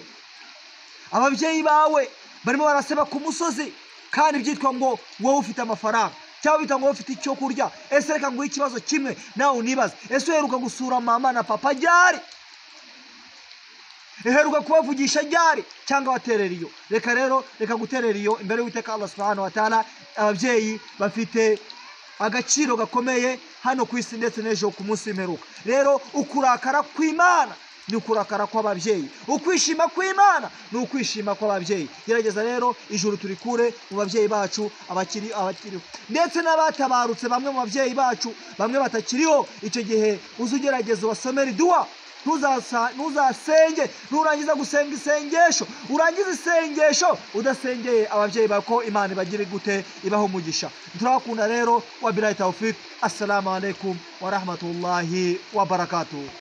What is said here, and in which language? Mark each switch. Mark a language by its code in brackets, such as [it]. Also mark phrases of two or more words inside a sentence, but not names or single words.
[rw] Ababyeyi bawe barimo baraseba ku musozi kandi byitwa ngo wowe ufite amafaranga, cyangwa bita ngo wowe ufite icyo kurya. Ese reka nguhe ikibazo kimwe nawe unibaze, ese uheruka gusura mama na papa ryari? Uheruka kubavugisha ryari? Cyangwa waterera iyo? Reka guterera iyo imbere y'Uwiteka Allah [ar] سبحانه وتعالى. [rw] Ababyeyi bafite agaciro gakomeye hano ku isi ndetse n'ejo ku munsi w'imperuka. Rero ukurakara kw'Imana ni ukurakara kw'ababyeyi, ukwishima kw'Imana ni ukwishima kw'ababyeyi. Gerageza rero ijuru turikure mu babyeyi bacu abakiriho, ndetse n'abatabarutse bamwe mu babyeyi bacu, bamwe batakiriho. Icyo gihe uzugerageza ubasomera dua, ntuzasenge, nurangiza gusenga isengesho, urangiza isengesho udasengeye ababyeyi bako, Imana ibagire gute, ibaho umugisha. Turakunda rero, [ar] وبالله التوفيق. السلام عليكم ورحمة الله وبركاته.